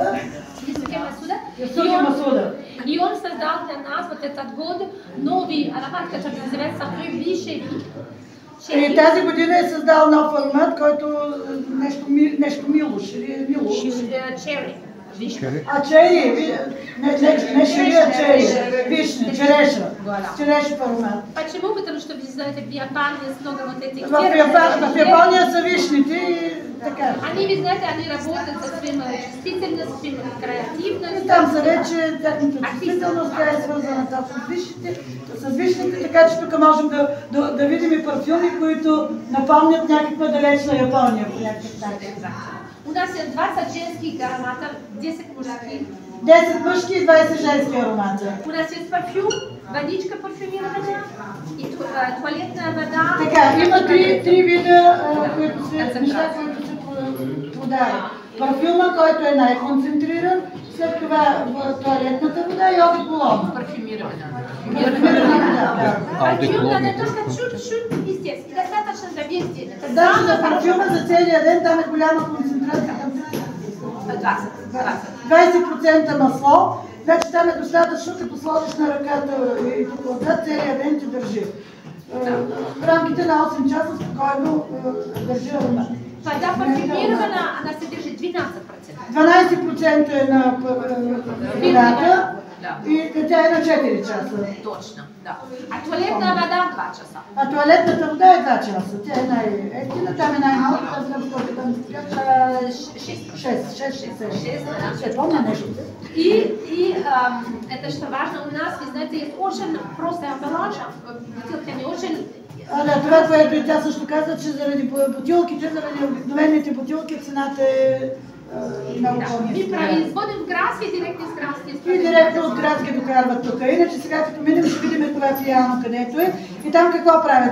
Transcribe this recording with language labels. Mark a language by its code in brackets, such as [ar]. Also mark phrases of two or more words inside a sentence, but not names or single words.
[ru] Юсуке Масуда. Юсуке Масуда. И он создал для нас вот этот год новый аромат, который называется Рюбли [bg] И тази година е създал нов аромат, който нещо милош. Черри. А чери, не шери, а чери. Вишня, череша. Череша аромат. [ru] Почему? Потому что, вы знаете, в Японии есть много вот этих [bg] В Япония са вишните и така. [ru] Они, вы знаете, они работают со своей чувствительностью, креативностью. [bg] Там са вече тяхната чувствителност, тя е свързана с вишните, така че тук можем да видим и парфюми, които напомнят някаква далечна Япония по някакъв начин. [ru] У нас есть 20 женских ароматов, 10 мужских. [bg] 10 мъжки и 20 женски аромати. [ru] У нас есть парфюм, водичка парфюмированная и туалетная вода. [bg] Така, има три вида неща, които се продават. Парфюма, който е най-концентриран, след това туалетната вода и одеколон. [ru] Парфюмированная. Парфюм надо только чуть-чуть естественно, достаточно за весь день. Это [bg] Значи за [ru] самое [bg] парфюма за целия ден там е голяма концентрация. 20% масло, значи там е достатъчно, като сложиш на ръката и тук целия ден ти държи. В рамките на 8 часа спокойно държи аромат. [ru] Вода парфюмирована, она содержит 12%. [bg] 12% е на водата и тя е на 4 часа. Точно, да. [ru] А туалетная вода 2 часа. [bg] А туалетната вода е 2 часа. Тя е най-ефтина, там е най-малко, там сколько там 6. Ще помня нещо. [ru] И это что важно, у нас, вы знаете, есть очень простая амбалажа, бутылками очень... [bg] Да, това, което и тя също каза, че заради бутилките, заради обикновените бутилки, цената е много Да. по-ниски. [ru] Ви производим в Градски и директно с Градски. [bg] И директно от Градски докарват тук. Иначе сега като минем ще видим това пияно където е. И там какво правят?